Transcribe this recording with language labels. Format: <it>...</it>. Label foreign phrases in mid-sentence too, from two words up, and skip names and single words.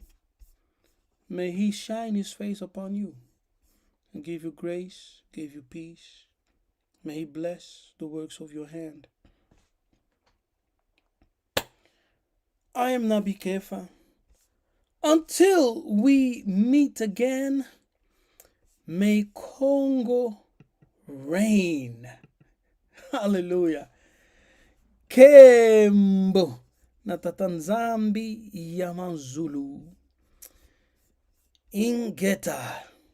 <en>May he shine his face upon you and give you grace, give you peace. May he bless the works of your hand. I am Nabi Kefas. Until we meet again, may Congo reign. Hallelujah.</en> <kg>Kembo na Tata Nzambi Ampungu Ingeta.</kg>